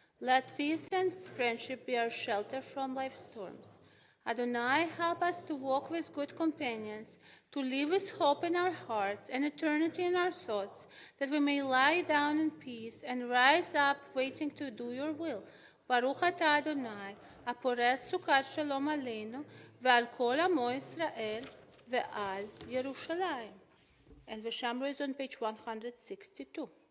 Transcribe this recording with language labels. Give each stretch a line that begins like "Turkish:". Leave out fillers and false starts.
English: Let peace and friendship be our shelter from life's storms. Adonai, help us to walk with good companions, to live with hope in our hearts and eternity in our thoughts, that we may lie down in peace and rise up waiting to do your will.
Hebrew: Baruch atah Adonai, הפורש סוכת שלום עלינו ועל כל עמו ישראל ועל ירושלים.
English: And the Shamro is on page 162.